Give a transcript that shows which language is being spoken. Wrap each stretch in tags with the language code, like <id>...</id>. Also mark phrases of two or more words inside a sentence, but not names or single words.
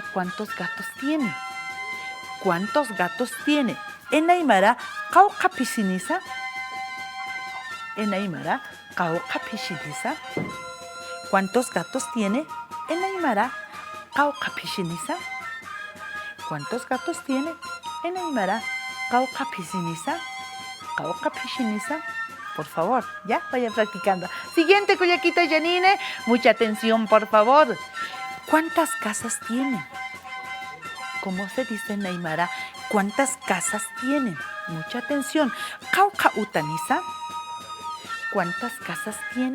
<es>¿Cuántos gatos tiene? ¿Cuántos gatos tiene? En aymara, caucapisiniza. En aymara, caucapisiniza. ¿Cuántos gatos tiene? En aymara, caucapisiniza. ¿Cuántos gatos tiene? En aymara, caucapisiniza. Caucapisiniza. Por favor, ya vaya practicando. Siguiente, Cuyaquita Yanine. Mucha atención, por favor. ¿Cuántas casas tiene? ¿Cómo se dice en aymara? ¿Cuántas casas tiene? Mucha atención.</es> <ay>Cauca utaniza.</ay> <es>¿Cuántas casas tiene?</es>